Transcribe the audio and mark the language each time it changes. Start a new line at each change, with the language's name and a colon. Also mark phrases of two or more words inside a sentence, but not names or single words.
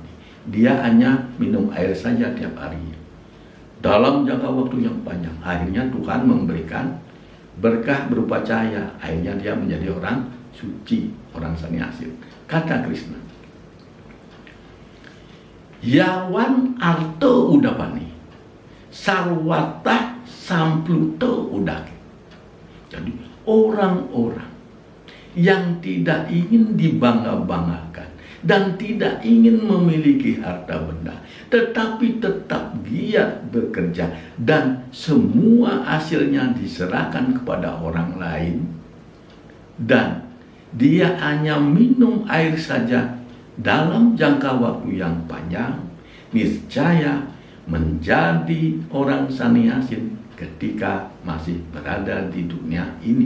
Indonesian: Dia hanya minum air saja tiap hari. Dalam jangka waktu yang panjang, akhirnya Tuhan memberikan berkah berupa cahaya, akhirnya dia menjadi orang suci, orang sannyasi. Kata Krishna,
Sanskrit: Yawan arto udapani, sarwata sampluto udake.
Indonesian: Jadi orang-orang yang tidak ingin dibangga-banggakan dan tidak ingin memiliki harta benda, tetapi tetap giat bekerja dan semua hasilnya diserahkan kepada orang lain, dan dia hanya minum air saja dalam jangka waktu yang panjang, niscaya menjadi orang sannyasi ketika masih berada di dunia ini.